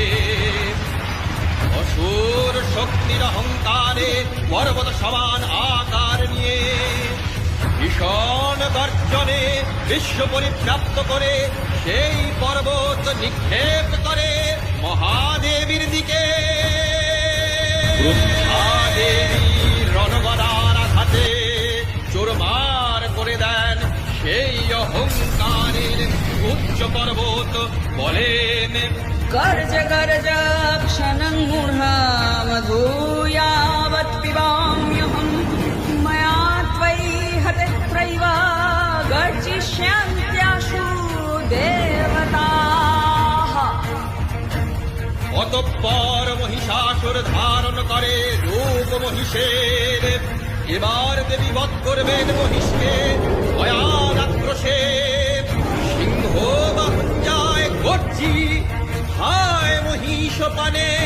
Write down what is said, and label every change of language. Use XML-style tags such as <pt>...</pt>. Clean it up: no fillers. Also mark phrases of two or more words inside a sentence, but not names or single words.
<bn>অসুর শক্তির অহংকারে পর্বত সমান আকার নিয়ে ভীষণ গর্জনে বিশ্ব পরিব্যাপ্ত করে সেই পর্বত নিক্ষেপ করে মহাদেবীর দিকে। মহাদেবী রণগদার আঘাতে চোরমার করে দেন সেই অহংকারের উচ্চ পর্বত, বলেন</bn> <sa>गर्ज गर्ज क्षणं मूढामधूयावत् पिबाम्यहम् मया त्वयि हतत्रैव गर्जिष्यन्त्याशु देवताः।</sa> <bn>অতঃপর মহিষাসুর ধারণ করে রূপ মহিষের। এবার দেবী বধ করবেন মহিষকে ভয়াল আক্রোশে। সিংহ বাহুঞ্জায় গর্জি হায় মহিষ পানে।</bn>